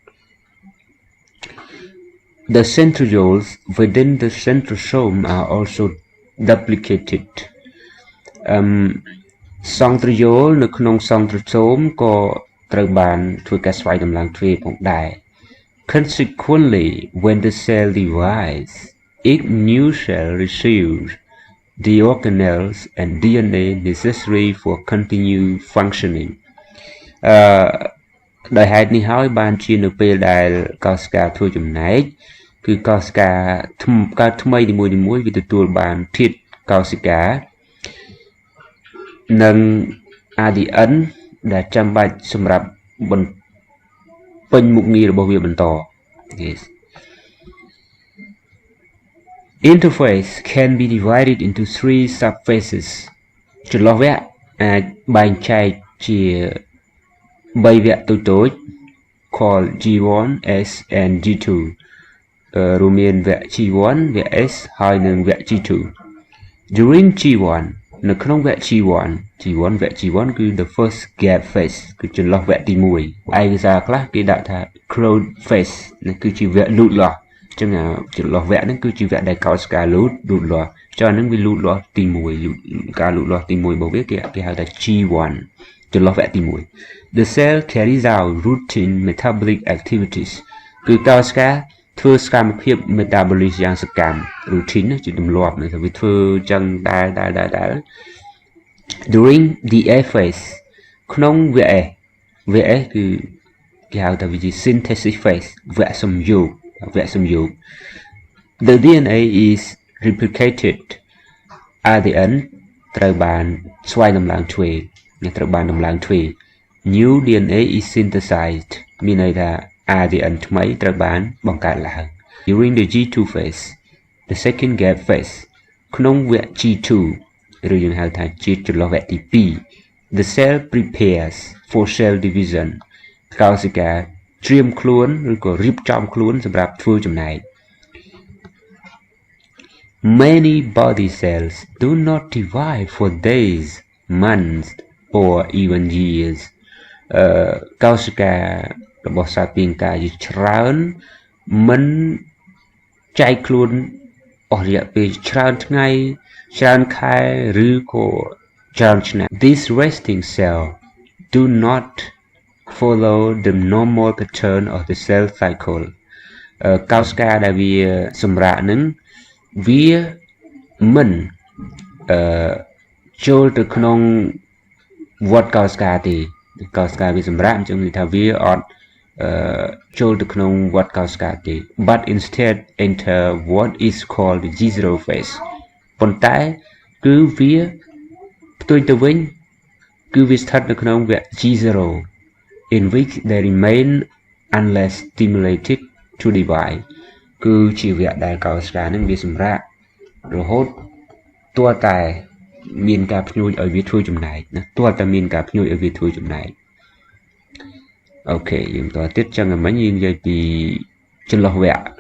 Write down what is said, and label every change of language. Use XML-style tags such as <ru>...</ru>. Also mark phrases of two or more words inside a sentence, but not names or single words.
<en>The centrioles within the centrosome are also duplicated</en> <km>សង្ទ្រយោលនៅក្នុងសង្ទ្រសូមក៏ត្រូវបានធ្វើការស្វ័យដំឡើងទ្វេផងដែរ</km> <en>Consequently when the cell divides each new cell receives the organelles and DNA necessary for continued functioning</en> <km>ដោយហេតុនេះហើយបានជានៅពេលដែលកោសិកាធ្វើចំណែកគឺកោសិកាកើតថ្មីនីមួយៗវាទទួលបានធាតុកោសិកានិង ADN ដែលចាំបាច់សម្រាប់ពេញមុខងាររបស់វាបន្ត Yes</km> <en>Interphase can be divided into 3 subphases</en> <km>ចន្លោះវគ្គអាចបែងចែកជា3វគ្គតូចៗ</km> <en>called G1 S and G2</en> <km>រួមមានវគ្គ G1 វគ្គ S ហើយនិងវគ្គ G2</km> <en>During</en> <km>G1 នៅក្នុងវគ្គ G1 វគ្គ G1 គឺ</km> <en>the first gap phase</en> <km>គឺចន្លោះវគ្គទី1ឯកសារខ្លះគេដាក់ថា</km> <en>close phase</en> <km>នេះ គឺជាវគ្គលូតលាស់អញ្ចឹងចន្លោះវគ្គហ្នឹងគឺជាវគ្គដែលកោសិកាលូតលាស់ចុះហ្នឹងវាលូតលាស់ទី1 ការលូតលាស់ទី1របស់វាគេហៅថា G1 ចន្លោះវគ្គទី1</km> <en>The cell carries out routine metabolic activities</en> <km>គឺកោសិកាធ្វើសកម្មភាព metabolic យ៉ាងសកម្ម routine ជាទម្លាប់ថាវាធ្វើចឹងដែល</km> <en>During the A phase</en> <km>ក្នុងវគ្គ S គឺគេហៅថាវាជា</km> <en>synthesis phase</en> <km>វគ្គសំយោគ</km> <en>The DNA is replicated</en> <km>ADN ត្រូវបានស្វ័យដំឡើងទ្វេ</km> <en>New DNA is synthesized មាន</en> <km>ន័យថា ADN ថ្មីត្រូវបានបង្កើតឡើង</km> <en>During the G2 phase the second gap phase</en> <km>ក្នុងវគ្គ G2 ឬយើងហៅថាជាចន្លោះវគ្គទី2</km> <en>The cell prepares for cell division</en> <km>កោសិកាត្រៀមខ្លួនឬក៏រៀបចំខ្លួនសម្រាប់ធ្វើចំណែក</km> <en>Many body cells do not divide for days, months or even years</en> <km>កោសិ ការបស់សត្វពាងកាយច្រើនមិនចែកខ្លួនអស់រយៈពេលច្រើនថ្ងៃច្រើនខែឬក៏ច្រើនឆ្នាំ</km> <en>These resting cells do not follow the normal pattern of the cell cycle</en> <km>កោសិកាដែលវាសម្រាកនឹងវាមិន ចូលទៅក្នុងវដ្តកោសិកាទេកោសិកាវាសម្រាកអញ្ចឹងនិយាយថាវាអត់ចូលទៅក្នុងវដ្តកោសិកាទេ</km> <en>but instead enter what is called the G0 phase</en> <km>ប៉ុន្តែគឺវាផ្ទុយទៅវិញគឺវាស្ថិត នៅក្នុងវគ្គ G0</km> <en>in which they remain unless stimulated to divide</en> <km>គឺជាវគ្គដែលកោសិកានឹងវាសម្រាករហូតទាល់តែមានការភ្ញួចឲ្យវាធ្វើចំណែកណាទាល់តែមានការភ្ញួចឲ្យវាធ្វើចំណែកអូខេយើងតទៀតចឹងមិញយើងនិយាយពីចន្លោះវគ្គ</km>